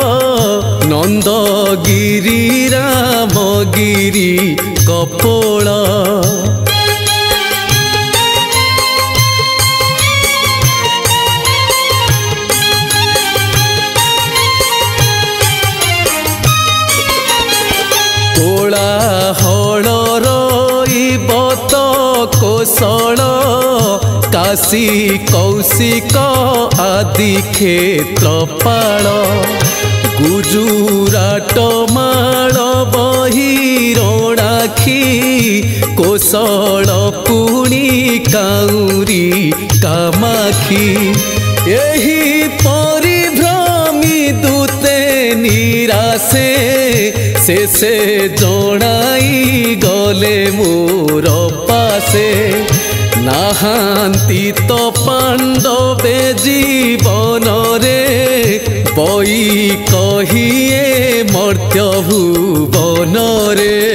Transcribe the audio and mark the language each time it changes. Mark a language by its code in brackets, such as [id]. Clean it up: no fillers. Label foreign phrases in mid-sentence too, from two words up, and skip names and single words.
[or] नंदगिरी रामगिरी कपोल कोलाहल रईबत कोशल काशी कौशिक आदि क्षेत्रपाल ଗୁଜୁରାଟ ମାଳ ବହି ରଣାଖି କୋଶଳ ପୁଣି କାଉରି କାମାଖି ଏହି ପରିଭ୍ରମୀ ଦୂତେ ନିରାଶେ ଶେଷେ ଜଣାଇ ଗଲେ ମୋର ପାଶେ ନାହାନ୍ତି ତ ପାଣ୍ଡବେ ଜୀବନରେ ବଇ କହିଏ ମର୍ତ୍ତ୍ୟ ଭୁବନରେ।